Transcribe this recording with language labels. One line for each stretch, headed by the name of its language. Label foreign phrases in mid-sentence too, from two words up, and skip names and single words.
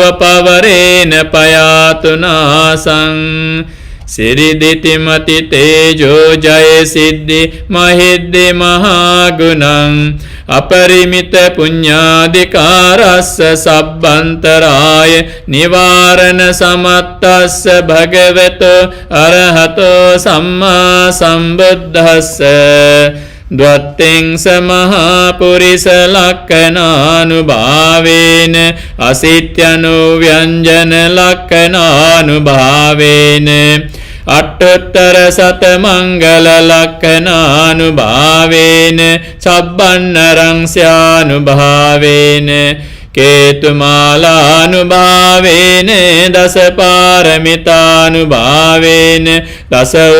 Pali: පවරේන පයාතුනාසං සිරිදිතිමති තේජෝ ජය සිද්ධි මහිද්දි මහාගුණං අපරිමිත පුඤ්ඤාදිකාරස්ස සබ්බන්තරාය නිවාරණ සමත්තස්ස භගවතෝ අරහතෝ සම්මා සම්බුද්දස්ස ද්වත්තෙන් සමහා පුරිස ලක්ඛනානුභාවේන අසිත්‍යනු ව්‍යංජන ලක්ඛනානුභාවේන අට්ඨතර සත මංගල ලක්ඛනානුභාවේන සබ්බන්නරං ස්යානුභාවේන කේතුමාලානුභාවේන දස පාරමිතානුභාවේන දස